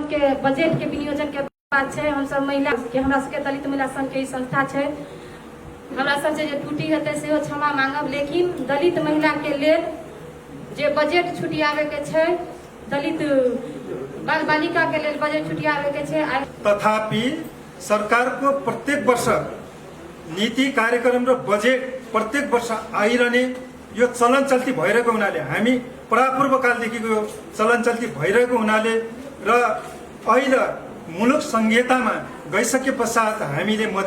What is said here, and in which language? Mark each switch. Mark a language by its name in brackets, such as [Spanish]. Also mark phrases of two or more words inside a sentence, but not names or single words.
[Maithili] के बजट के विनियोजन के बात है। हम सब महिला के हमरा सबके दलित महिला संघ के संस्था है, हमरा सब जे टूटी हेतै सेहो क्षमा मांगब, लेकिन दलित महिला के लेल जे बजट छुटियावे के छै, दलित बाल बालिका के लेल बजट छुटियावे के छै। [Nepali] तथापि सरकार को प्रत्येक वर्ष नीति कार्यक्रम र बजेट प्रत्येक वर्ष आइरहने यो चलन चल्ती भइरहेको हुनाले, हामी परापूर्व कालदेखिको यो चलन चल्ती भइरहेको हुनाले र अहिले मुलुक संहितामा गइसके पश्चात हामीले